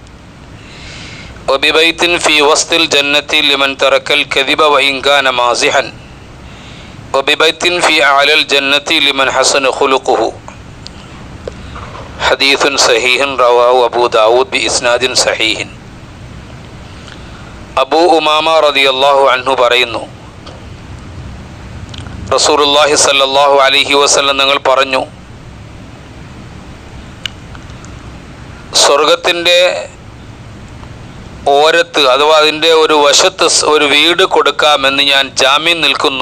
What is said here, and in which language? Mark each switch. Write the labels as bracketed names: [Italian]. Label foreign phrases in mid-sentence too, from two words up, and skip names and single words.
[Arabic] وببيت في وسط الجنة لمن ترك الكذب وإن كان مازحا وببيت في أعلى الجنة لمن حسن خلقه. حديث صحيح رواه أبو داود بإسناد صحيح. [Malayalam] അബൂ ഉമാമ [Arabic] رضي الله عنه [Malayalam] പറയുന്നു, റസൂലുള്ളാഹി [Arabic] صلى الله عليه وسلم [Malayalam] തങ്ങൾ പറഞ്ഞു, സ്വർഗത്തിൻ്റെ ഓരത്ത് അഥവാ അതിൻ്റെ ഒരു വശത്ത് ഒരു വീട് കൊടുക്കാമെന്ന് ഞാൻ ജാമ്യം നിൽക്കുന്നു.